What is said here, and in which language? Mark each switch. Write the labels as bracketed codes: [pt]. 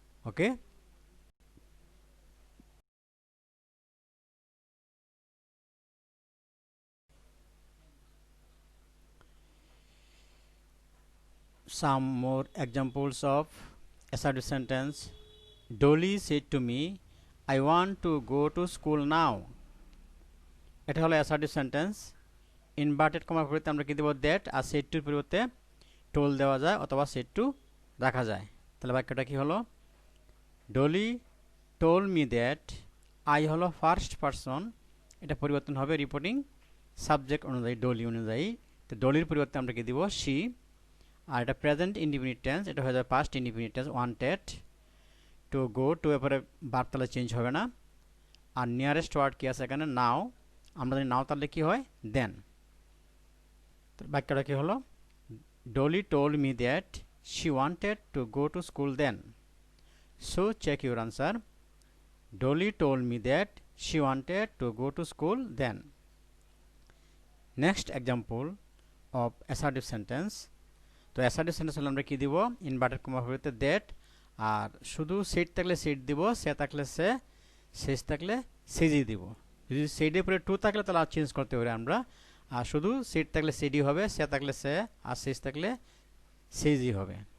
[en] Okay, some more examples of assertive sentence. Dolly said to me, I want to go to school now. [bn] এটা হলো assertive sentence. Inverted কমার পরিবর্তে আমরা কি দেব? That, আর shed টুর পরিবর্তে toll দেওয়া যায়, অথবা সেড টু রাখা যায়। তাহলে বাক্যটা কি হলো? [en] Dolly told me that. [bn] I হলো ফার্স্ট পারসন, এটা পরিবর্তন হবে রিপোর্টিং সাবজেক্ট অনুযায়ী, ডলি অনুযায়ী। তো ডলির পরিবর্তে আমরা কি দিব? শি। আর এটা প্রেজেন্ট ইনডিফিনিট টেন্স, এটা হয়ে যাবে past indefinite tense. [en] wanted to go, [bn] two এরপরে ভার্ব তাহলে চেঞ্জ হবে না। আর নিয়ারেস্ট ওয়ার্ড কি আছে এখানে? নাও। আমরা যদি নাও তাহলে কি হয়? দেন। বাক্যটা কি হলো? [en] Dolly told me that she wanted to go to school then. So check your answer. Dolly told me that she wanted to go to school then. Next example of assertive sentence. [bn] তো assertive sentence হলে আমরা কি দিব inverted comma পরিবর্তে that আর শুধু set থাকলে set দিব সে থাকলে সে শেষ থাকলে সেজই দিব যদি সেটের পরে টু থাকলে তাহলে আর চেঞ্জ করতে পারি আমরা আর শুধু সেট থাকলে সেডই হবে সে থাকলে সে আর শেষ থাকলে সেজই হবে